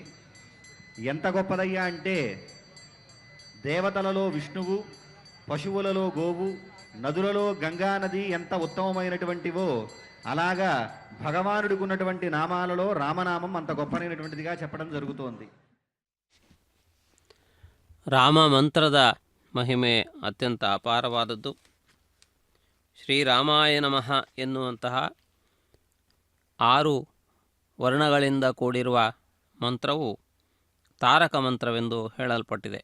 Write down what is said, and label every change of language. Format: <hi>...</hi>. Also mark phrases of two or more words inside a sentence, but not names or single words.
<te>ఎంత గొప్పదయ్యా అంటే దేవతలలో విష్ణువు, పశువులలో గోవు, నదులలో గంగా నది ఎంత ఉత్తమమైనటువంటివో అలాగా భగవానుడికి ఉన్నటువంటి నామాలలో రామనామం అంత గొప్పనైనటువంటిదిగా చెప్పడం జరుగుతోంది.</te> <kn>ರಾಮ ಮಂತ್ರದ ಮಹಿಮೆ ಅತ್ಯಂತ ಅಪಾರವಾದದ್ದು. ಶ್ರೀರಾಮಾಯ ನಮಃ ಎನ್ನುವಂತಹ 6 ವರ್ಣಗಳಿಂದ ಕೂಡಿರುವ ಮಂತ್ರವು ತಾರಕ ಮಂತ್ರವೆಂದು ಹೇಳಲ್ಪಟ್ಟಿದೆ.</kn>